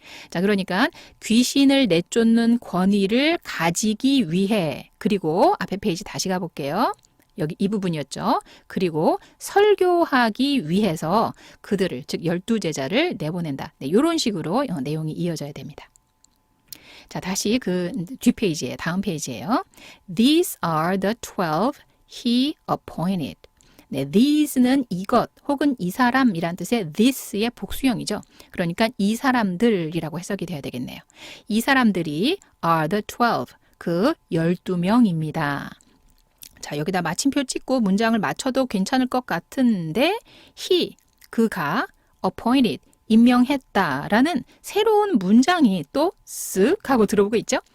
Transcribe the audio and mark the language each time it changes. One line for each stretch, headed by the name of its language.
Korean: 자, 그러니까 귀신을 내쫓는 권위를 가지기 위해, 그리고 앞에 페이지 다시 가볼게요. 여기 이 부분이었죠. 그리고 설교하기 위해서 그들을, 즉 12제자를 내보낸다. 네, 이런 식으로 내용이 이어져야 됩니다. 자, 다시 그 뒷페이지에 다음 페이지예요.
English: These are the 12 he appointed.
Korean: 네, these는 이것 혹은 이 사람이란 뜻의 this의 복수형이죠. 그러니까 이 사람들이라고 해석이 돼야 되겠네요. 이 사람들이
English: are the 12,
Korean: 그 12명입니다. 자, 여기다 마침표 찍고 문장을 맞춰도 괜찮을 것 같은데 he, 그가 appointed, 임명했다라는 새로운 문장이 또 쓱 하고 들어오고 있죠.